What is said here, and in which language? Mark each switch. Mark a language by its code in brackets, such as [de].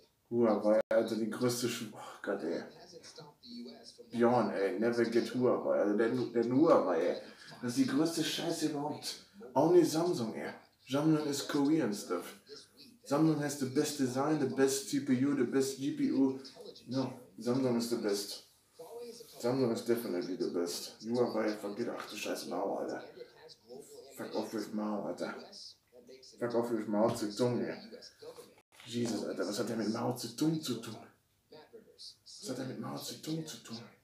[de] Huawei, Alter, die größte oh Gott, ey. Bjorn, ey, [en] never get Huawei, [de] also der Huawei, ey. Das ist die größte Scheiße überhaupt. [en] Only Samsung, ey. Samsung is Korean stuff. Samsung has the best design, the best CPU, the best GPU. No, Samsung is the best. Samsung is definitely the best. Huawei, forget, [de] ach du scheiß Mao, Alter. [en] Fuck off with Mao, Alter. Fuck off with Mao Zedong, ey. [de] Jesus, Alter, was hat der mit Mao Zedong zu tun? Was hat er mit Mao Zedong zu tun?